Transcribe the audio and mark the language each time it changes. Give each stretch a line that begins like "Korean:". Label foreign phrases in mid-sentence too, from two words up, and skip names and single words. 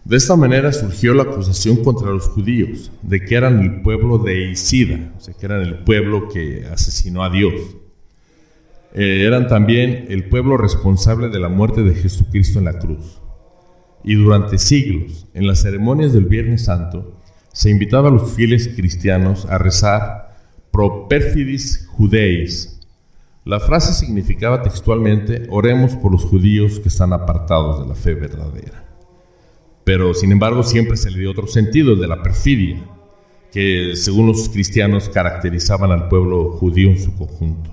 Spanish: De esta manera surgió la acusación contra los judíos de que eran el pueblo deicida, o sea, que eran el pueblo que asesinó a Dios. Eran también el pueblo responsable de la muerte de Jesucristo en la cruz. Y durante siglos, en las ceremonias del Viernes Santo, se invitaba a los fieles cristianos a rezar
Latin: pro perfidis judeis.
Spanish: La frase significaba textualmente: oremos por los judíos que están apartados de la fe verdadera. Pero, sin embargo, siempre se le dio otro sentido, el de la perfidia, que según los cristianos caracterizaban al pueblo judío en su conjunto.